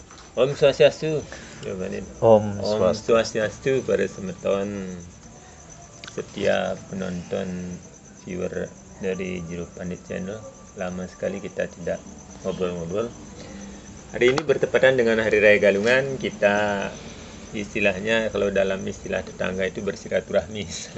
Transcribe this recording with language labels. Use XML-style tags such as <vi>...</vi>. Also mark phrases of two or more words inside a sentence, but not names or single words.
<ban>Om Swastiastu. Jawabannya. Om Om Swastiastu.</ban> <id>Swastiastu pada semeton setiap penonton viewer dari Jeruk Pandit Channel. Lama sekali kita tidak ngobrol-ngobrol. Hari ini bertepatan dengan Hari Raya Galungan. Kita istilahnya kalau dalam istilah tetangga itu bersilaturahmi, saling</id>